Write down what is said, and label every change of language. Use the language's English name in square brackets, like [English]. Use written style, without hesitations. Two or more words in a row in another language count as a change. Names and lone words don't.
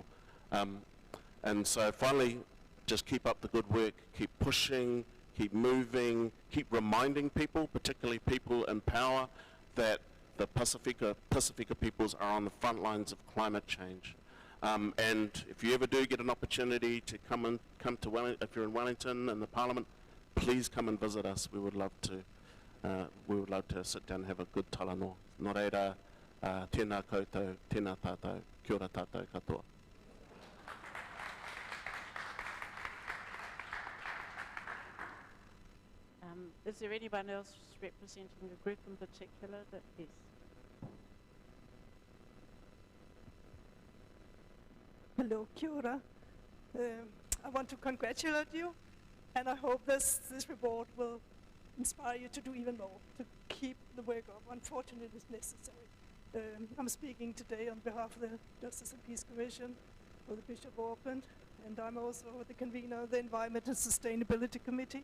[English] And so finally, just keep up the good work, keep pushing, keep moving, keep reminding people, particularly people in power, that the Pasifika peoples are on the front lines of climate change. And if you ever do get an opportunity to come to Wellington, if you're in Wellington and the Parliament, please come and visit us. We would love to sit down and have a good talanoa. [Māori] Nō reira, tēnā koutou, tēnā tātou, kia ora tātou katoa. [English] Is there anyone else representing a group in particular that is? Hello, [Māori] kia ora. [English] I want to congratulate you, and I hope this reward will inspire you to do even more, to keep the work up. Unfortunately, it's necessary. I'm speaking today on behalf of the Justice and Peace Commission for the Bishop of Auckland, and I'm also the convener of the Environment and Sustainability Committee.